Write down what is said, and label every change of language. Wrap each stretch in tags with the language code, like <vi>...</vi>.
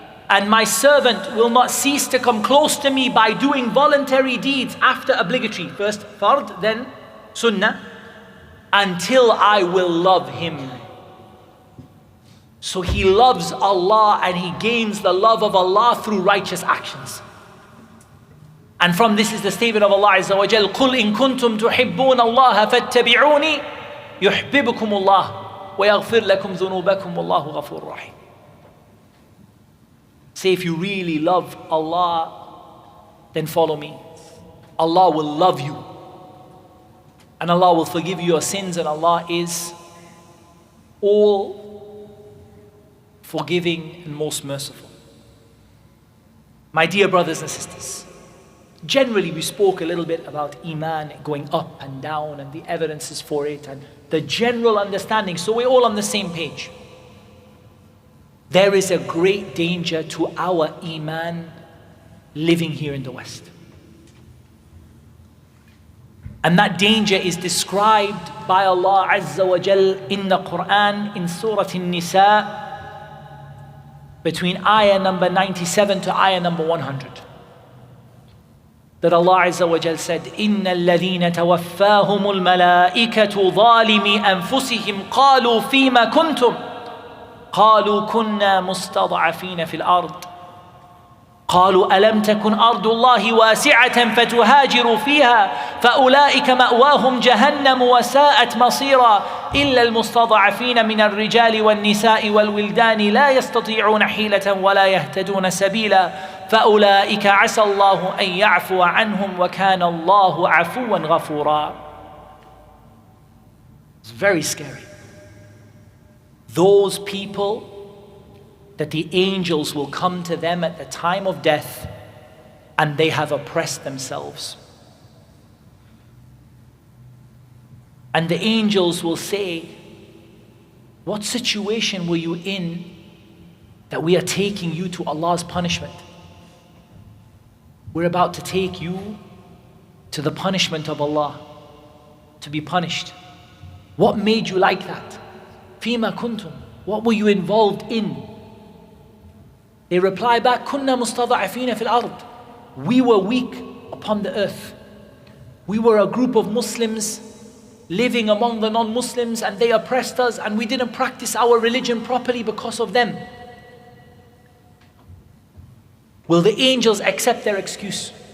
<en>And my servant will not cease to come close to me by doing voluntary deeds after obligatory. First fard, then sunnah, until I will love him. So he loves Allah and he gains the love of Allah through righteous actions. And from this is the statement of Allah Azza wa Jal,</en> <ar>قُلْ إِن كُنْتُمْ تُحِبُّونَ اللَّهَ فَاتَّبِعُونِي يُحْبِبُكُمُ اللَّهُ وَيَغْفِرْ لَكُمْ ذُنُوبَكُمْ وَاللَّهُ غَفُورٌ رَحِيمٌ.</ar> <en>Say, if you really love Allah, then follow me. Allah will love you. And Allah will forgive you your sins, and Allah is all forgiving and most merciful. My dear brothers and sisters, generally we spoke a little bit about Iman going up and down and the evidences for it and the general understanding, so we're all on the same page. There is a great danger to our Iman living here in the West. And that danger is described by Allah Azza wa Jal in the Quran in Surah An-Nisa between ayah number 97 to ayah number 100. That Allah Azza wa Jal said,</en> <ar>إِنَّ الَّذِينَ تَوَفَّاهُمُ الْمَلَائِكَةُ ظَالِمِي أَنفُسِهِمْ قَالُوا فِيمَ كُنْتُمْ قالوا كنا مستضعفين في الأرض قالوا ألم تكن أرض الله واسعة فتهاجروا فيها فأولئك مأواهم جهنم وساءت مصيرا إلا المستضعفين من الرجال والنساء والولدان لا يستطيعون حيلة ولا يهتدون سبيلا فأولئك عسى الله أن يعفو عنهم وكان الله عفوا غفورا.</ar> <en>It's very scary. Those people that the angels will come to them at the time of death and they have oppressed themselves. And the angels will say, what situation were you in that we are taking you to Allah's punishment? We're about to take you to the punishment of Allah, to be punished. What made you like that?</en> <ar>فِيمَ كُنْتُمْ.</ar> <en>What were you involved in? They reply back,</en> <ar>كُنَّا مُسْتَضَعِفِينَ فِي الْأَرْضِ.</ar> <en>We were weak upon the earth. We were a group of Muslims living among the non-Muslims and they oppressed us and we didn't practice our religion properly because of them. Will the angels accept their excuse?</en>